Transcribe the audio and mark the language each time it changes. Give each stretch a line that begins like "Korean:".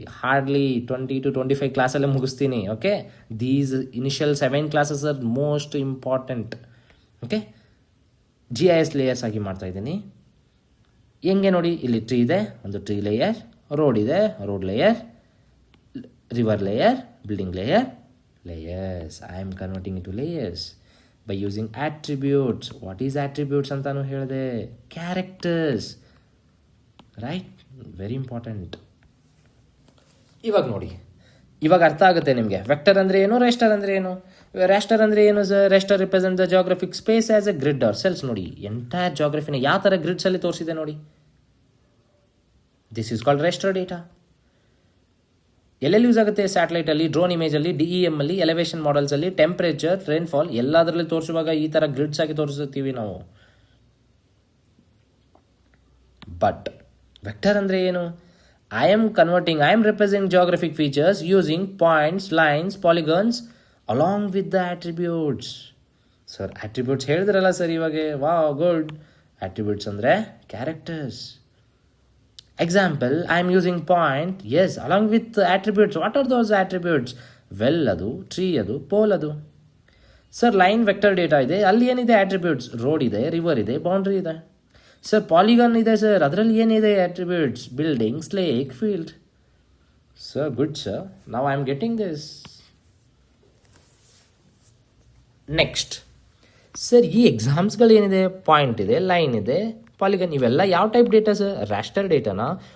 English: hardly 20 to 25
Kannada: ಕ್ಲಾಸಲ್ಲೇ ಮುಗಿಸ್ತೀನಿ.
English: Okay, these initial 7 classes are most important.
Kannada: Okay, GIS layers ಆಗಿ ಮಾಡ್ತಾಯಿದ್ದೀನಿ. ಹೆಂಗೆ ನೋಡಿ, ಇಲ್ಲಿ ಟ್ರೀ ಇದೆ, ಒಂದು ಟ್ರೀ ಲೇಯರ್, ರೋಡ್ ಇದೆ, road layer, river layer, building layers.
English: I am converting into layers by using attributes. What is attributes
Kannada: ಅಂತಾನು ಹೇಳಿದೆ,
English: Characters, right, very important.
Kannada: ಇವಾಗ ನೋಡಿ, ಇವಾಗ ಅರ್ಥ ಆಗುತ್ತೆ ನಿಮಗೆ. ವೆಕ್ಟರ್ ಅಂದರೆ ಏನು, ರೆಸ್ಟರ್ ಅಂದರೆ ಏನು. ರೆಸ್ಟರ್ ಅಂದರೆ ಏನು sir?
English: Raster represent the geographic space as a grid or cells.
Kannada: ನೋಡಿ, ಎಂಟೈರ್ ಜಾಗ್ರಫಿನ ಯಾವ ಥರ ಗ್ರಿಡ್ಸಲ್ಲಿ ತೋರಿಸಿದೆ ನೋಡಿ.
English: This is called raster data.
Kannada: ಎಲ್ಲೆಲ್ಲಿ ಯೂಸ್ ಆಗುತ್ತೆ? ಸ್ಯಾಟಲೈಟಲ್ಲಿ, ಡ್ರೋನ್ ಇಮೇಜಲ್ಲಿ, DEM ಅಲ್ಲಿ, ಎಲಿವೇಷನ್ ಮಾಡೆಲ್ಸಲ್ಲಿ, ಟೆಂಪ್ರೇಚರ್, ರೈನ್ಫಾಲ್ ಎಲ್ಲದರಲ್ಲಿ ತೋರಿಸುವಾಗ ಈ ಥರ ಗ್ರಿಡ್ಸ್ ಆಗಿ ತೋರಿಸುತ್ತೀವಿ ನಾವು.
English: but vector
Kannada: ಅಂದರೆ ಏನು?
English: I am represent geographic features using points, lines, polygons along with the attributes.
Kannada: Sir attributes ಹೇಳಿದ್ರಲ್ಲ ಸರ್ ಇವಾಗ, ವಾವ್ ಗುಡ್. ಆಟ್ರಿಬ್ಯೂಟ್ಸ್ ಅಂದರೆ characters.
English: Example, I am using point, yes, along with attributes. What are those attributes? Well adu, tree adu, pole adu. Sir, line vector data ಇದೆ,
Kannada: ಅಲ್ಲಿ ಏನಿದೆ
English: attributes?
Kannada: Road ಇದೆ, river ಇದೆ, boundary ಇದೆ. Sir polygon ಇದೆ sir, ಅದರಲ್ಲಿ ಏನಿದೆ attributes? Buildings, lake, field.
English: Sir good sir, now I am getting this.
Kannada: Next sir, ಈ ಎಕ್ಸಾಮ್ಸ್ಗಳು ಏನಿದೆ, ಪಾಯಿಂಟ್ ಇದೆ, ಲೈನ್ ಇದೆ, ಪಾಲಿಗನ್, ಇವೆಲ್ಲ ಯಾವ ಟೈಪ್ ಡೇಟಾ ಸರ್? ರಾಸ್ಟರ್ ಡೇಟಾನಾ?